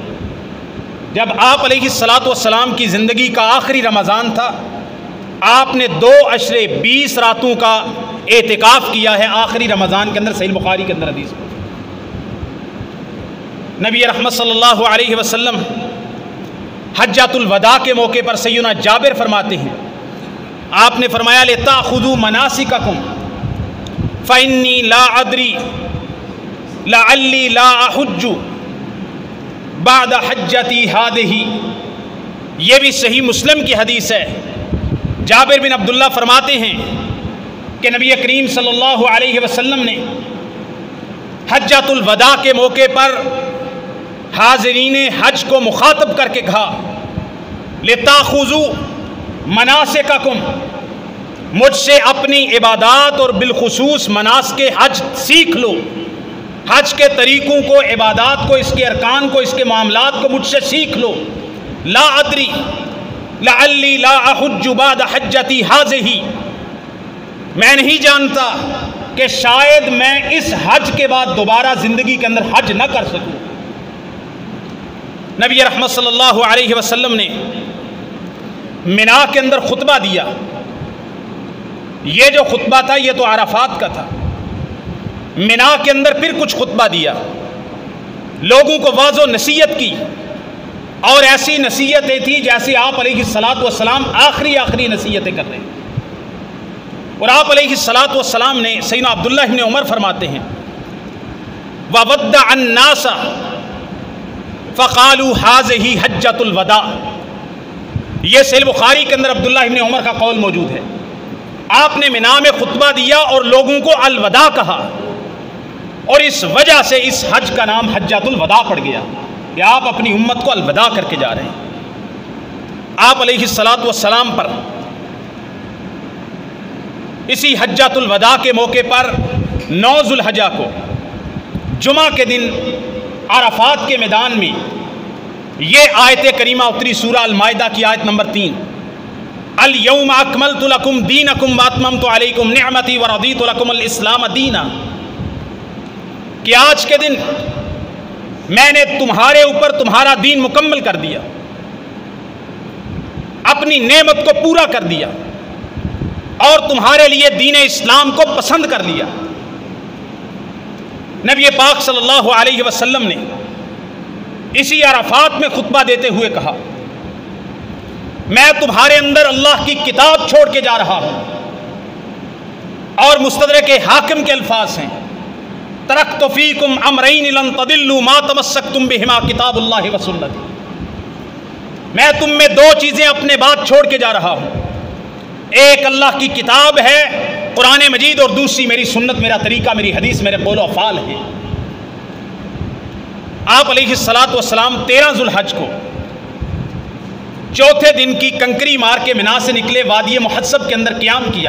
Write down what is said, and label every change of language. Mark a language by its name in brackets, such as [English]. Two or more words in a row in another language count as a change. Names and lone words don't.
[Hindi] जब आप [Arabic] عليه الصلاة والسلام [Hindi] की ज़िंदगी का आखिरी रमज़ान था, आपने 2 अशरे 20 रातों का एतिकाफ़ किया है आखिरी रमज़ान के अंदर। सहीह बुखारी के अंदर हदीस में नबी रहमत [Arabic] صلى الله عليه وسلم حجة الوداع [Hindi] के मौके पर सैयदना जाबिर फरमाते हैं, आपने फरमाया [Arabic] لتأخذوا مناسككم فإني لا أدري لعلي لا أحج بعد حجتي هذه. [Hindi] ये भी सही मुस्लिम की हदीस है। जाबिर बिन अब्दुल्ला फरमाते हैं कि नबी करीम [Arabic] صلى الله عليه وسلم [Hindi] ने [Arabic] حجة الوداع [Hindi] के मौके पर हाज़रीन हज को मुखातब करके कहा, [Arabic] لتأخذوا مناسككم, [Hindi] मुझसे अपनी इबादात और बिलखुसूस मनासिक हज सीख लो। हज के तरीक़ों को, इबादात को, इसके अरकान को, इसके मामलात को मुझसे सीख लो। [Arabic] لا أدري لعلي لا أحج بعد حجتي هذه, [Hindi] मैं नहीं जानता कि शायद मैं इस हज के बाद दोबारा ज़िंदगी के अंदर हज न कर सकूँ। नबी रहमत [Arabic] صلى الله عليه وسلم [Hindi] ने मिना के अंदर खुतबा दिया। ये जो खुतबा था ये तो अराफात का था। मिना के अंदर फिर कुछ खुतबा दिया, लोगों को वाज़ो नसीहत की, और ऐसी नसीहतें थी जैसे आप [Arabic] عليه الصلاة والسلام [Hindi] आखिरी नसीहतें कर रहे हैं। और आप [Arabic] عليه الصلاة والسلام [Hindi] ने, सैयदना अब्दुल्लाह इब्न उमर फरमाते हैं, [Arabic] وودع الناس فقالوا هذه حجة الوداع. [Hindi] ये सहीह बुखारी के अंदर अब्दुल्लाह इब्न उमर का कौल मौजूद है। आपने मिना में खुतबा दिया और लोगों को अलवदा कहा, और इस वजह से इस हज का नाम [Arabic] حجة الوداع [Hindi] पड़ गया कि आप अपनी उम्मत को अलविदा करके जा रहे हैं। आप [Arabic] عليه الصلاة والسلام [Hindi] पर इसी [Arabic] حجة الوداع [Hindi] के मौके पर 9 ज़ुल्हज्जा को जुमा के दिन अराफात के मैदान में ये आयत करीमा उतरी, सूरा अल-माइदा की आयत नंबर 3, [Arabic] اليوم أكملت لكم دينكم وأتممت عليكم نعمتي ورضيت لكم الإسلام دينا, [Hindi] कि आज के दिन मैंने तुम्हारे ऊपर तुम्हारा दीन मुकम्मल कर दिया, अपनी नेमत को पूरा कर दिया और तुम्हारे लिए दीन इस्लाम को पसंद कर लिया। नबी पाक [Arabic] صلى الله عليه وسلم [Hindi] ने इसी अराफात में खुतबा देते हुए कहा, मैं तुम्हारे अंदर अल्लाह की किताब छोड़ के जा रहा हूं। और मुस्तदरक हाकिम के अल्फाज हैं, [Arabic] تركت فيكم أمرين لن تضلوا ما تمسكتم بهما كتاب الله وسنتي. [Hindi] मैं तुम में 2 चीज़ें अपने बाद छोड़ के जा रहा हूं, एक अल्लाह की किताब है कुरान मजीद, और दूसरी मेरी सुन्नत, मेरा तरीका, मेरी हदीस, मेरे कौल और अफ़ाल है। आप [Arabic] عليه الصلاة والسلام [Hindi] 13 ज़ुल्हज को चौथे दिन की कंकरी मार के मिना से निकले, वादी मुहस्सब के अंदर क़याम किया।